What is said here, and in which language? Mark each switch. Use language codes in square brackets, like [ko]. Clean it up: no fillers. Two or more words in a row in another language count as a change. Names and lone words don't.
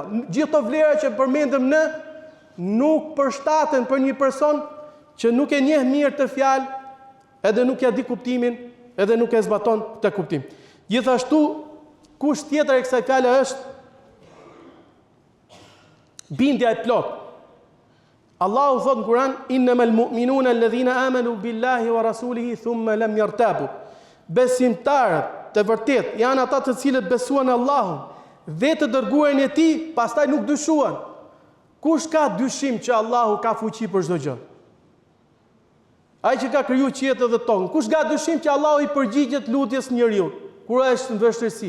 [sq] Gjithë to vlera që përmendëm ne nuk përshtaten për një person që nuk e njeh mirë të fjalë, edhe nuk ja di kuptimin, edhe nuk e zbaton këtë kuptim. Gjithashtu, kusht tjetër e kësaj fjale është bindja e plot. Allahu thot në Kur'an: [ar] "إنما المؤمنون الذين آمنوا بالله ورسوله ثم لم يرتابوا." [sq] Besimtarët të vërtet janë ata të cilët besuan Allahun dhe të dërguarin e tij, pastaj nuk dyshuan. Kush ka dyshim që Allahu ka fuqi për çdo gjë? Ai që ka kriju qiellin dhe tokën, kush ka dyshim që Allahu i përgjigjet lutjes njeriu kur ai është në vështirësi?